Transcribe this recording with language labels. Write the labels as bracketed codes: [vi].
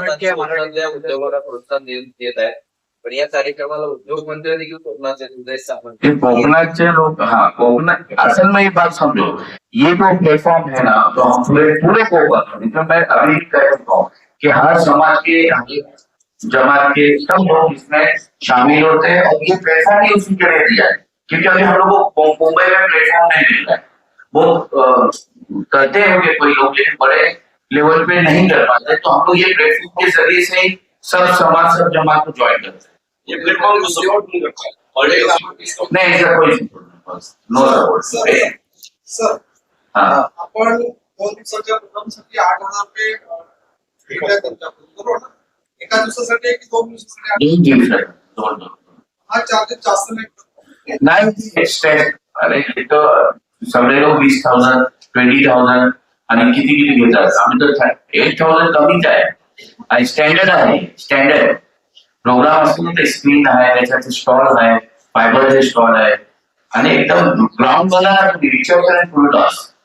[mr] उद्योगाला प्रोत्साहन देत आहे पण या कार्यक्रमाला उद्योगमंत्री देखील कोकणाचे उदय सामंत [hi] कोकणाचे लोग हाँ कोकणात असल में ये बात समझो ये जो प्लेटफॉर्म है ना तो हम पूरे कोकण इसमें मैं अभी कह सकता हूँ कि हर समाज के जमात के सब लोग इसमें शामिल होते हैं और ये प्लेटफॉर्म ही उसी के लिए दिया है क्योंकि अभी हम लोग को मुंबई में प्लेटफॉर्म नहीं मिल रहा है वो करते हैं कोई लोग लेकिन बड़े लेवल पे नहीं कर पाते तो हम लोग ये प्लेटफॉर्म के जरिए से ही सब समाज सब जमात को ज्वाइन करते हैं। ये प्लेटफॉर्म को सपोर्ट नहीं करता है नहीं इसका कोई नो सपोर्ट [mr] सर आपण 2 दिवसाच्या प्रोग्रामसाठी 8,000 रुपये घेतल्या त्यांच्या बरोबर ना एका दिवसासाठी की 2 दिवसासाठी हा चार्जेस जास्त नाही अरे तो सगळे लोक 20,000 20,000 आणि किती घेतात आम्ही तर 8,000 कमीच आहे स्टँडर्ड आहे स्टँडर्ड प्रोग्राम असतो ते स्क्रीन आहे त्याच्यात स्टॉल आहे फायबरचे स्टॉल आहे आणि एकदम ग्राउंड वाला रिचार्ज आणि फुल टॉस